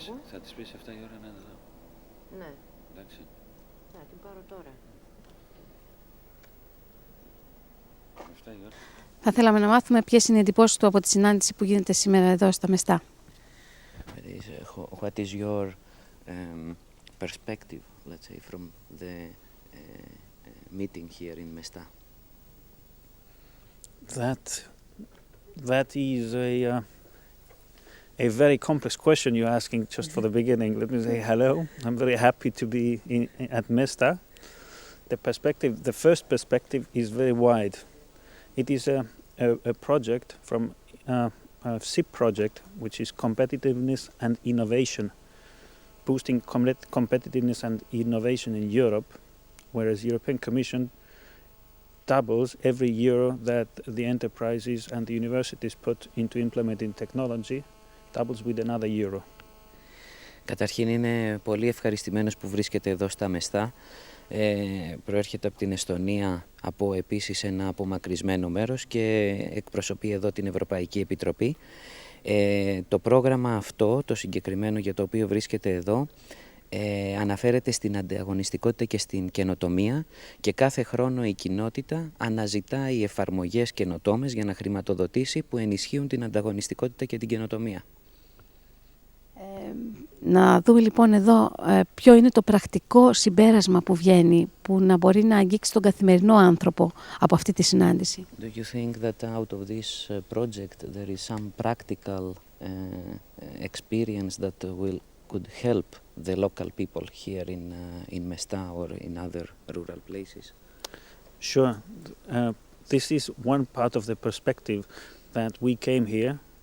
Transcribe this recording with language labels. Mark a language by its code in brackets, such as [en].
[el] Θα τις πεις 7 η ώρα να είναι εδώ. Ναι, Εντάξει. να την πάρω τώρα. 7 η ώρα. Θα θέλαμε να μάθουμε ποιες είναι οι εντυπώσεις του από τη συνάντηση που γίνεται σήμερα εδώ στα Μεστά. [en] What is your perspective, let's say, from the meeting here in Mesta? That is a very complex question you're asking just for the beginning. Let me say hello. I'm very happy to be at Mesta. The first perspective is very wide. It is a project from a SIP project, which is competitiveness and innovation, boosting competitiveness and innovation in Europe, whereas European Commission doubles every euro that the enterprises and the universities put into implementing technology, doubles with another euro. [el] Καταρχήν είναι πολύ ευχαριστημένος που βρίσκεται εδώ στα Μεστά. Προέρχεται από την Εστονία, από επίσης ένα απομακρυσμένο μέρος και εκπροσωπεί εδώ την Ευρωπαϊκή Επιτροπή. Το πρόγραμμα αυτό, το συγκεκριμένο για το οποίο βρίσκεται εδώ, αναφέρεται στην ανταγωνιστικότητα και στην καινοτομία και κάθε χρόνο η κοινότητα αναζητάει εφαρμογές καινοτόμες για να χρηματοδοτήσει που ενισχύουν την ανταγωνιστικότητα και την καινοτομία. Να δούμε λοιπόν εδώ ποιο είναι το πρακτικό συμπέρασμα που βγαίνει, που να μπορεί να αγγίξει τον καθημερινό άνθρωπο από αυτή τη συνάντηση. [en] Do you think that out of this project there is some practical experience that could help the local people here in Mesta or in other rural places? Sure. This is one part of the perspective that we came here.